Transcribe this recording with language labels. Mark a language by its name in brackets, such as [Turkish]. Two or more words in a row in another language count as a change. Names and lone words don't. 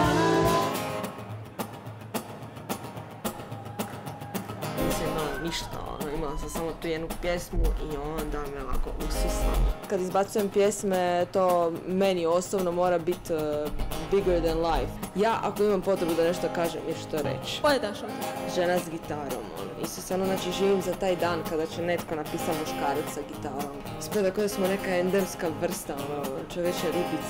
[Croatian] Ništa, imala sam samo tu jednu pjesmu i onda me ovako ususla. Kad izbacujem pjesme, to meni osobno mora biti [English] bigger than life. [Croatian] Ja ako imam potrebu da nešto kažem, jer što reći. Koje daš ovdje? Žena s gitarom, Isuse, znači živim za taj dan kada će netko napisati muškarac sa gitarom. Ispada kao da smo neka endemska vrsta, čovječja ribica.